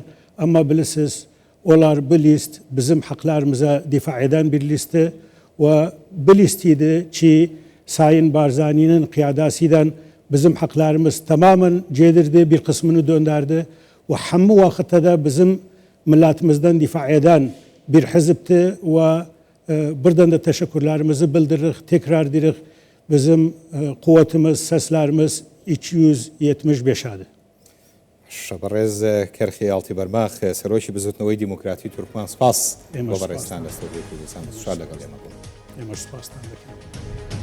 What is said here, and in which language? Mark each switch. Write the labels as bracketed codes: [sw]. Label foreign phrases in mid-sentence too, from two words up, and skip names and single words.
[tr] Ama bilirsiniz onlar bu list bizim haklarımıza difa eden bir liste ve bu listeydi ki Sayın Barzani'nin kıyadasıyla bizim haklarımız tamamen cedirdi, bir kısmını döndürdü ve hammu vakitte de bizim milletimizden difa eden bir hizipti ve buradan da teşekkürlerimizi bildirik, tekrar dirik. Bizim kuvvetimiz, seslerimiz 275 adı. [ckb] شەبڕێز کەرخی ئاڵتی بەرماخ سەرۆکی بزوتنەوەی دیموکراتی تورکمان سپاس بۆ بەڕێستان لە سەردەمی کوردستان. سوال لەگەڵ ئێمە بوون. ئێمە سپاستان دەکەین.